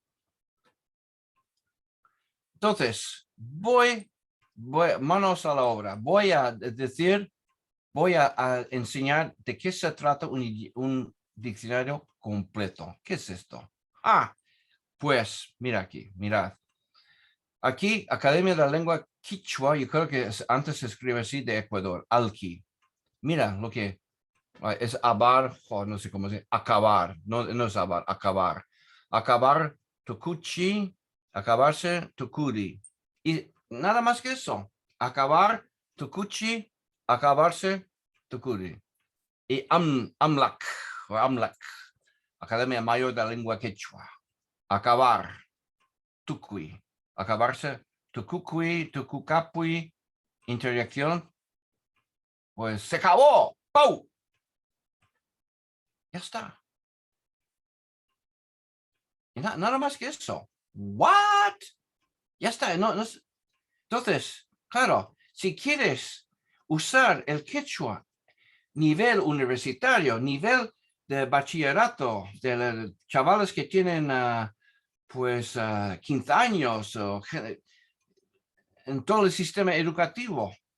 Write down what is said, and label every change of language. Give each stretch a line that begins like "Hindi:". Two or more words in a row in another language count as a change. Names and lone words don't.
Spanish: Entonces, voy manos a la obra, voy a enseñar de qué se trata un diccionario completo. ¿Qué es esto? Pues mira aquí, mirad. Aquí, Academia de la Lengua Quichua, yo creo que antes se escribe así, de Ecuador, Alki. Mira lo que es abar, no sé cómo se dice, acabar, no es abar, acabar. Acabar, tucuchi, acabarse, tucuri. Y nada más que eso, acabar, tucuchi, acabarse, tucuri. Y amlak, Academia Mayor de la Lengua Quechua. Acabar, tucui.
Quechua: Acabarse, tucucui, tucucapui.
Spanish: Interacción, pues se acabó. ¡Pau! Ya está. Y nada más que eso. ¿What? Ya está. Entonces, claro, si quieres usar el quechua nivel universitario, nivel de bachillerato, de los chavales que tienen pues 15 años en todo el sistema educativo.